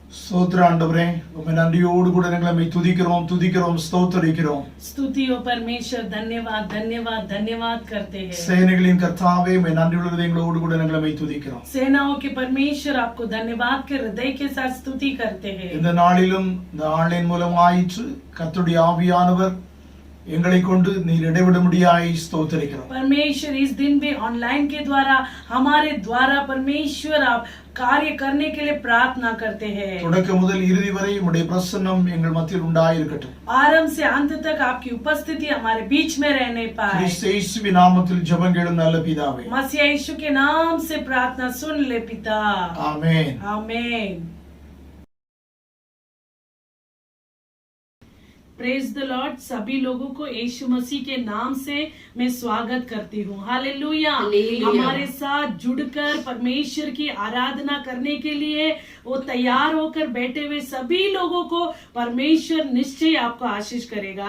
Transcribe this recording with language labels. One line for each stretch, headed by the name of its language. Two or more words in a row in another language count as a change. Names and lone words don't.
Tamil: ஸ்தோத்திர ஆண்டவரே, உம்மை நன்றியோடு கூட நாங்கள் துதிக்கிறோம் ஸ்தோத்திரிக்கிறோம்.
Hindi: स्तुति हो परमेश्वर, धन्यवाद धन्यवाद धन्यवाद करते हैं.
Tamil: சேனைகளின் கர்த்தாவே, உம்மை நன்றியுள்ள இதயங்களோடு கூட நாங்கள் துதிக்கிறோம்.
Hindi: सेनाओं के परमेश्वर आपको धन्यवाद के हृदय के साथ स्तुति करते हैं.
Tamil: இந்த நாளிலும் இந்த ஆன்லைன் மூலமாயிற்று கர்த்தருடைய ஆவியானவர் எங்களை கொண்டு நீர் இடைவிட முடியாய் ஸ்தோத்திரிக்கிறோம்.
Hindi: परमेश्वर इस दिन भी ऑनलाइन के द्वारा हमारे द्वारा परमेश्वर आप कार्य करने के लिए प्रार्थना करते हैं.
Tamil: தொடக்க முதல் இறுதி வரை உம்முடைய பிரசன்னம் எங்கள் மத்தியில் உண்டாயிருக்கட்டும்.
Hindi: आरंभ से अंत तक आपकी उपस्थिति हमारे बीच में रहने पाए.
Tamil: கிறிஸ்து இயேசுவின் நாமத்தில் ஜெபம் கேளும் நல்ல பிதாவே.
Hindi: मसीह यीशु के नाम से प्रार्थना सुन ले पिता. आमीन.
English: आमीन. praise the Lord.
Hindi: सभी लोगों को यीशु मसीह के नाम से मैं स्वागत करती हूँ. हालेलुया. हमारे साथ जुड़कर परमेश्वर की आराधना करने के लिए वो तैयार होकर बैठे हुए सभी लोगों को परमेश्वर निश्चय आपको आशीष करेगा.